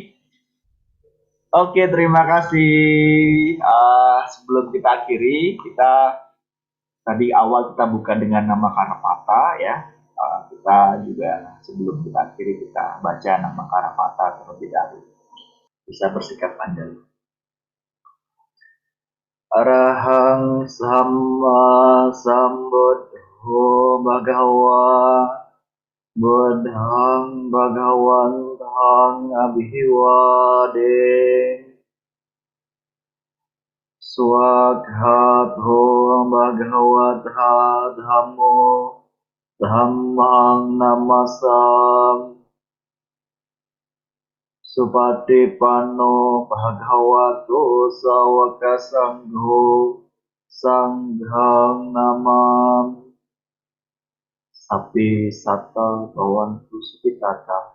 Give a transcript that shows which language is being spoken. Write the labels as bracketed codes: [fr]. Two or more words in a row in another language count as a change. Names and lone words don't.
[id] Oke, terima kasih. Sebelum kita akhiri, kita tadi awal kita buka dengan nama Karapata ya. Kita juga sebelum kita akhiri kita baca nama Karapata terlebih dahulu. Bisa bersikap andal. [pi] Arahang Sama Sambuddho Bhagava Buddhang Bhagavantang Abhivade Swaghatho Bhagavata Dhammo Dhammang Namasam Supatipanno Bhagavato Sawaka Sangho Sanghang Namam Sapi Sata Bawantu Supitata.